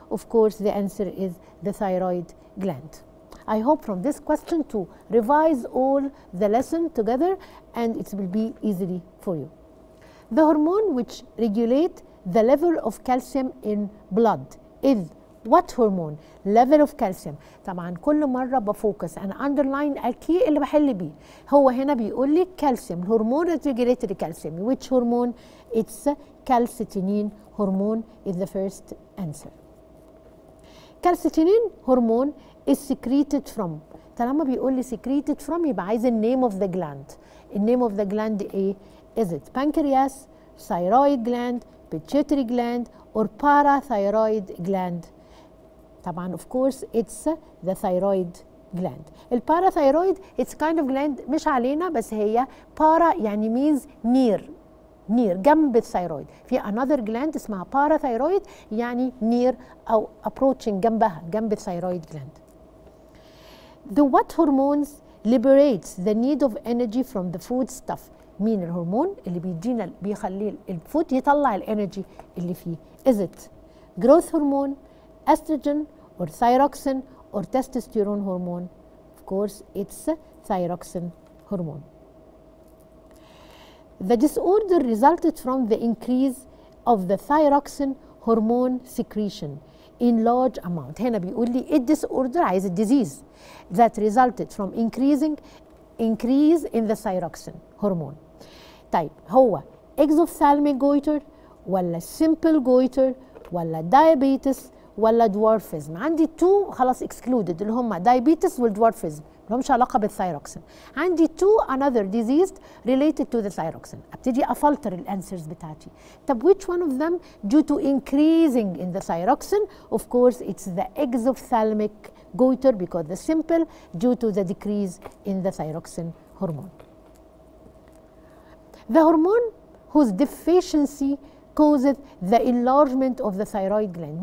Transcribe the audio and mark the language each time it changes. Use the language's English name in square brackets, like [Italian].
[English] Of course the answer is the thyroid gland. I hope from this question to revise all the lesson together and it will be easily for you. The hormone which regulate the level of calcium in blood is what hormone? level of calcium. [Arabic] طبعا كل مرة بفوكس [English] and underline [Arabic] الكي اللي بحل بيه. هو هنا بيقول لي [English] calcium الهرمون that regulates the calcium. which hormone? It's calcitonin hormone is the first answer. calcitonin hormone is secreted from. [Arabic] طالما بيقول لي [English] secreted from [Arabic] يبقى عايز النيم of the gland. النيم [English] of the gland ايه؟ is it pancreas, thyroid gland, pituitary gland or parathyroid gland? [Arabic] طبعا [English] of course it's the thyroid gland. [Arabic] الباراثايرويد [English] it's kind of gland [Arabic] مش علينا بس هي para يعني [English] means near [Arabic] جنب الثايرويد. في another gland اسمها parathyroid يعني near أو approaching جنبها جنب الثايرويد gland. [English] The what hormones liberates the need of energy from the food stuff. [Arabic] مين الهرمون اللي بيدينا بيخلي الفود يطلع الانرجي اللي فيه؟ [English] is it growth hormone, estrogen or thyroxine or testosterone hormone? Of course it's thyroxine hormone. The disorder resulted from the increase of the thyroxine hormone secretion in large amount. [Arabic] هنا بيقول لي ايه disorder عايز الديزيز [English] that resulted from increase in the thyroxine hormone. [Arabic] طيب هو exophthalmic goiter ولا simple goiter ولا diabetes ولا dwarfism؟ عندي تو خلاص excluded اللي هم diabetes والdwarfism ملهمش علاقة بالثايروكسين. [English] عندي two another disease related to the thyroxine. [Arabic] ابتدي افلتر الانسرز بتاعتي. طب [English] which one of them due to increasing in the thyroxine? Of course it's the exophthalmic goiter because the simple due to the decrease in the thyroxine hormone. The hormone whose deficiency causes the enlargement of the thyroid gland.